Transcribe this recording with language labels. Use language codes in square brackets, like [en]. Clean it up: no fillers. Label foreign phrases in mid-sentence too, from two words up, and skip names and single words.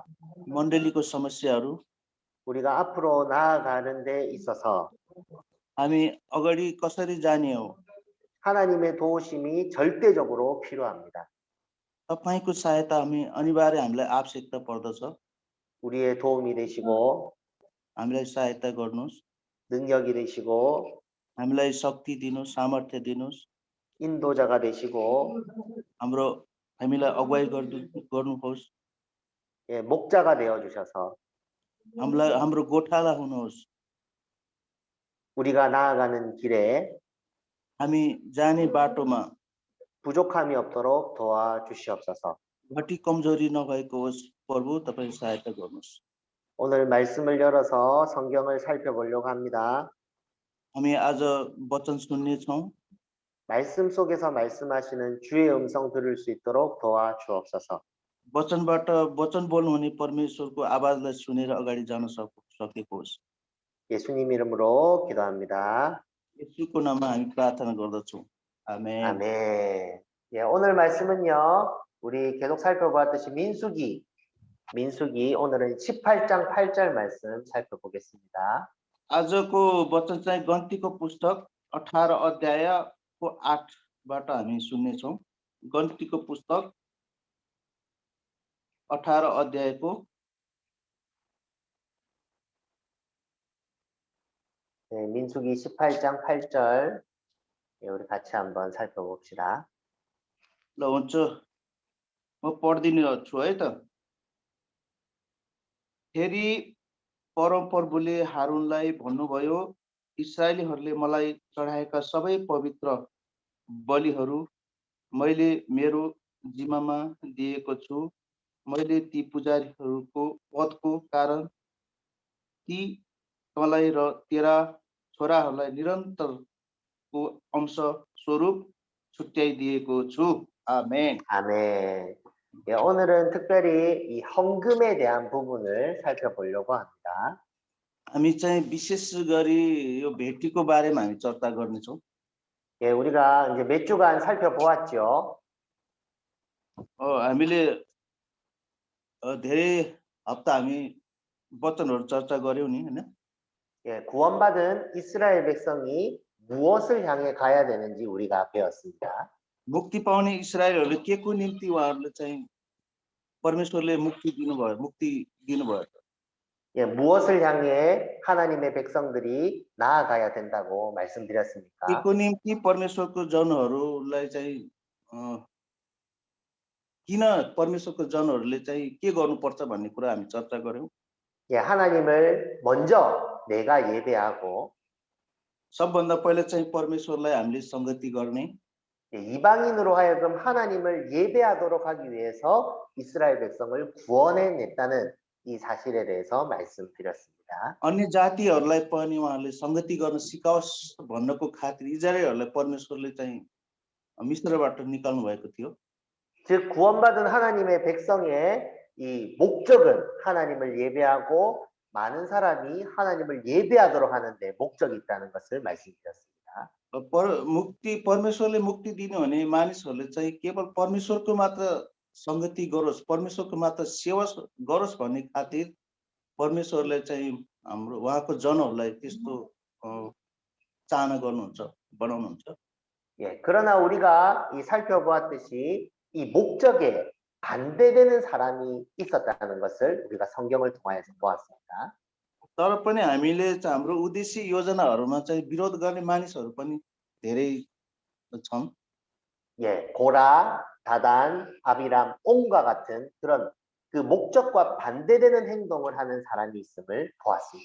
[ne] मण्डलीको समस्याहरू [ko] 우리가 앞으로 나아가는 데 있어서 [ne] हामी अगाडि कसरी जाने हो, [ko] 하나님의 도우심이 절대적으로 필요합니다. [ne] तपाईँको सहायता अनिवार्य हामीलाई आवश्यकता पर्दछ। [ko] 우리의 도움이 되시고 [ne] हामीलाई सहायता गर्नुहोस्, [ko] 능력이 되시고 [ne] हामीलाई शक्ति दिनुहोस्, सामर्थ्य दिनुहोस्, [ko] 인도자가 되시고 [ne] हामीलाई अगुवाई गर्नुहोस्, [ko] 예, 목자가 되어 주셔서 [ne] हाम्रो गोठाला हुनुहोस्। [ko] 우리가 나아가는 길에 [ne] हामी जाने बाटोमा [ko] 부족함이 없도록 도와주시옵소서. [ne] घटी कमजोरी नभएको होस् प्रभु, तपाईँ सहायता गर्नुहोस्। [ko] 오늘 말씀을 열어서 성경을 살펴보려고 합니다. [ne] हामी आज वचन सुन्नेछौँ। [ko] 말씀 속에서 말씀하시는 주의 음성 들을 수 있도록 도와주옵소서. [ne] वचनबाट वचन बोल्नुहुने परमेश्वरको आवाजलाई सुनेर अगाडि जान सकेको होस्। [ko] 예수님 이름으로 기도합니다. [ne] येशूको नाममा हामी प्रार्थना गर्दछौँ। आमेन। [ko] 아멘. 예, 오늘 말씀은요, 우리 계속 살펴보았듯이 민수기 오늘은 18장 8절 말씀 살펴보겠습니다. [ne] आजको वचन चाहिँ गन्तीको पुस्तक 18 अध्यायको 8बाट हामी सुन्नेछौँ। गन्तीको पुस्तक 18 अध्यायको [ko] 네, 민수기 18장 8절 예, 우리 같이 한번 살펴봅시다. [ne] ल हुन्छ, म पढिदिने छु है त। फेरि परमप्रभुले हारूनलाई भन्नुभयो, इस्राएलीहरूले मलाई चढाएका सबै पवित्र बलिहरू मैले मेरो जिम्मामा दिएको छु। मैले ती पुजारीहरूको पदको कारण ती तँलाई र तेरा छोराहरूलाई निरन्तरको अंश स्वरूप छुट्याइदिएको छु। आमेन। [ko] 아멘. 예, 오늘은 특별히 이 헌금에 대한 부분을 살펴보려고 합니다. [ne] हामी चाहिँ विशेष गरी यो भेटीको बारेमा हामी चर्चा गर्नेछौँ। [ko] 예, 우리가 이제 몇 주간 살펴보았죠. [ne] हामीले धेरै हप्ता हामी वचनहरू चर्चा गर्यौँ नि, हैन? [ko] 예, 구원받은 이스라엘 백성이 무엇을 향해 가야 되는지 우리가 배웠습니다. [ne] मुक्ति पाउने इस्राएलहरूले के को निम्ति उहाँहरूले चाहिँ परमेश्वरले मुक्ति दिनुभयो। [ko] 예, 무엇을 향해 하나님의 백성들이 나아가야 된다고 말씀드렸습니까? [ne] के को निम्ति परमेश्वरको जनहरूलाई चाहिँ किन परमेश्वरको जनहरूले चाहिँ के गर्नुपर्छ भन्ने कुरा हामी चर्चा गर्यौँ। [ko] 예, 하나님을 먼저 내가 예배하고 [ne] सबभन्दा पहिला चाहिँ परमेश्वरलाई हामीले संगति गर्ने, [ko] 예, 이방인으로 하여금 하나님을 예배하도록 하기 위해서 이스라엘 백성을 구원해냈다는 이 사실에 대해서 말씀드렸습니다. [ne] अन्य जातिहरूलाई पनि उहाँहरूले संगति गर्न सिकाओस् भन्नको खातिर इजरायलहरूलाई परमेश्वरले चाहिँ मिस्रबाट निकाल्नु भएको थियो। [ko] 즉 구원받은 하나님의 백성의 이 목적은 하나님을 예배하고 많은 사람이 하나님을 예배하도록 하는데 목적이 있다는 것을 말씀드렸습니다. [ne] परमेश्वरले मुक्ति दिनु भने मानिसहरूले चाहिँ केवल परमेश्वरको मात्र संगति गरोस्, परमेश्वरको मात्र सेवा गरोस् भन्ने खातिर परमेश्वरले चाहिँ हाम्रो उहाँको जनहरूलाई त्यस्तो चाहना गर्नुहुन्छ, बनाउनुहुन्छ। [ko] 예, 그러나 우리가 이 살펴보았듯이 이 목적에 반대되는 사람이 있었다는 것을 우리가 성경을 통해서 보았습니다. [ne] तर पनि हामीले हाम्रो उद्देश्य योजनाहरूमा चाहिँ विरोध गर्ने मानिसहरू पनि धेरै छन्। [ko] 예, 고라, 다단, 아비람, 온과 같은 그런 그 목적과 반대되는 행동을 하는 사람이 있음을 보았습니다.